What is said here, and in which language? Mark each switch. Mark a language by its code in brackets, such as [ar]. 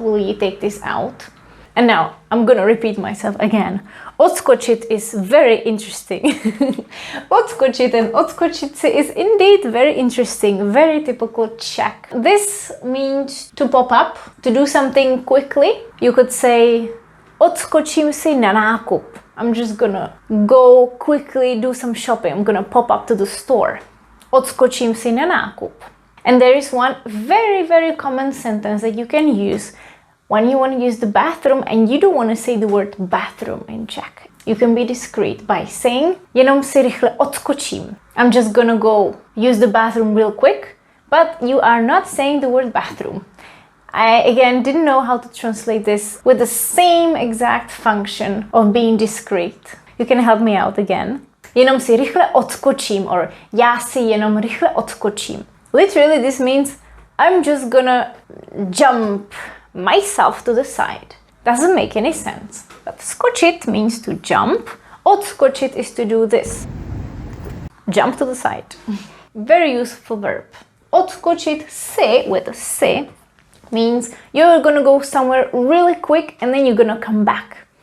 [en] Will you take this out? And now, I'm gonna repeat myself again. Odskočit is very interesting. Odskočit and odskočit si is indeed very interesting, very typical Czech. This means to pop up, to do something quickly. You could say, [cs] odskočím si na nákup. [en] I'm just gonna go quickly do some shopping. I'm gonna pop up to the store. [cs] Odskočím si na nákup. [en] And there is one very, very common sentence that you can use when you want to use the bathroom and you don't want to say the word bathroom in Czech. You can be discreet by saying [cs] jenom si rychle odskočím. [en] I'm just gonna go use the bathroom real quick, but you are not saying the word bathroom. I again didn't know how to translate this with the same exact function of being discreet. You can help me out again. [cs] Jenom si rychle odskočím or já si jenom rychle odskočím. [en] Literally this means I'm just gonna jump myself to the side. Doesn't make any sense. But skočit means to jump. Odskočit is to do this. Jump to the side. Very useful verb. Odskočit si with a si means you're gonna go somewhere really quick and then you're gonna come back.